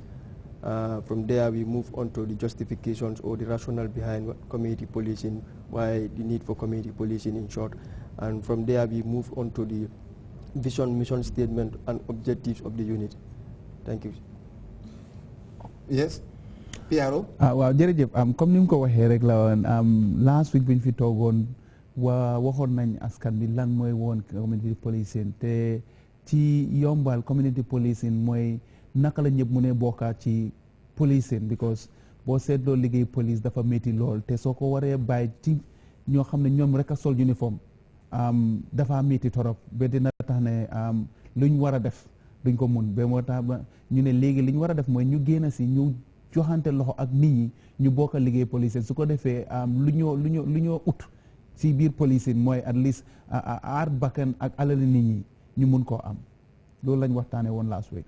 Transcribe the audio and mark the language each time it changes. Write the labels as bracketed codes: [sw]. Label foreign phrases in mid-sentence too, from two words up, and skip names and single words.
[en] From there we move on to the justifications or the rationale behind what community policing, why the need for community policing in short. And from there we move on to the vision, mission statement and objectives of the unit. Thank you. Yes, PRO. [wo] Waaw jërëjëf comme ni mu ko waxee rek la woon [en] last week [wo] biñ fi toogoon waxoon nañ askan bi lan mooy woon [en] community policing [wo] te ci yombal [en] community policing [wo] mooy naka la ñëpp mu ne bokkaat ci policing because boo seetloo liggéey police dafa métti lool te soo ko waree bàyyi ci ñoo xam ne ñoom rek a sol uniforme dafa métti torop ba dina tax ne luñ war a def duñ ko mun ba moo tax ba ñu ne léegi li ñu war a def mooy ñu génn si ñu joxante loxo ak nit ñi ñu bokk a liggéey policing su ko defee lu ñoo ut si biir policing mooy [en] at least [wo] aar bakkan ak alali nit ñi ñu mun koo am loolu lañ waxtaanee woon [en] last week.